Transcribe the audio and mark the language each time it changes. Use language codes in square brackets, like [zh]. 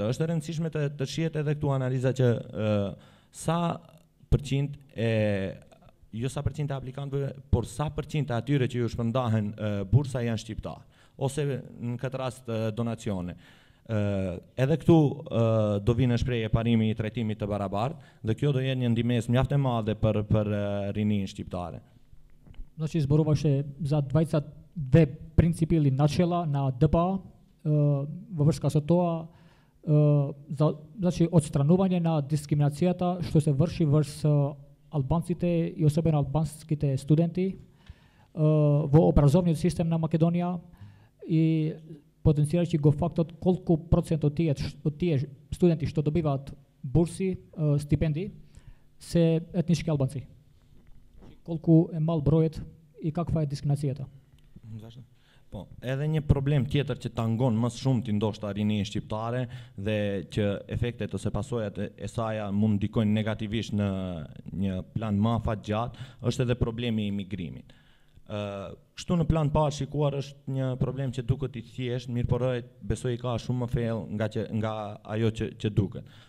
[sq] Është e rëndësishme të shihet edhe këtu analiza që sa përqind jo sa përqind e aplikantëve, por sa përqind e atyre që ju shpërndahen bursa janë shqiptar, ose në këtë rast donacione. Edhe këtu do vinë në shprehje parimi i trajtimit të barabartë, dhe kjo do jetë një ndihmës mjaft e madhe për rinin shqiptare. [mk] Znači zborova se za 22 principili načela na DPA, во врска со тоа, значи отстранување на дискриминацијата што се врши врз албанците и особено албанските студенти во образовниот систем на Македонија и потенцирајќи го фактот колку процент од тие студенти што добиваат бурси, стипендии, се етнички албанци. Колку е мал бројот и каква е дискриминацијата? [sq] Po, edhe një problem tjetër që tangon më shumë ti ndoshta rinin shqiptare dhe që efektet ose pasojat e saj mund ndikojnë negativisht në një plan më afatgjatë, është edhe problemi i migrimit. Kështu në plan parë shikuar është një problem që duket i thjeshtë, mirëporë besoj ka shumë më thellë nga ajo që duket.